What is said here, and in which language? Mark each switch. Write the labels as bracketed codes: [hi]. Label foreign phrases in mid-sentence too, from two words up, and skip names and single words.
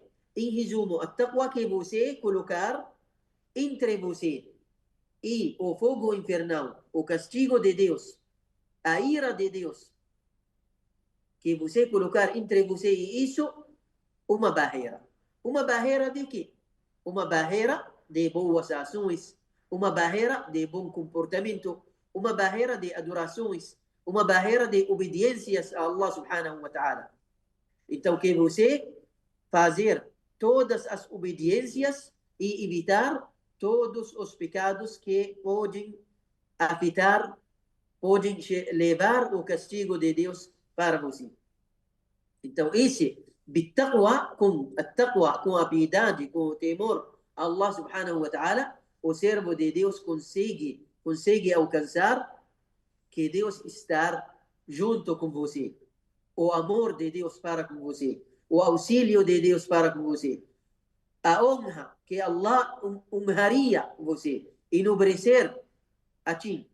[pt] Em resumo, a taqwa que você colocar entre você e o fogo infernal, o castigo de Deus, a ira de Deus, que você colocar entre você e isso uma barreira. Uma barreira de quê? Uma barreira de boas ações, uma barreira de bom comportamento, uma barreira de adorações, uma barreira de obediências a [ar] الله سبحانه وتعالى. [pt] Então, que você fazer todas as obediências e evitar todos os pecados que podem afetar, podem levar o castigo de Deus para você. Então, esse بالتقوى, com a piedade, com o temor a [ar] الله سبحانه وتعالى, [pt] o servo de Deus consegue alcançar que Deus está junto com você, o amor de Deus para com você, o auxílio de Deus para com você, a honra que Allah honraria você, enobrecer a ti.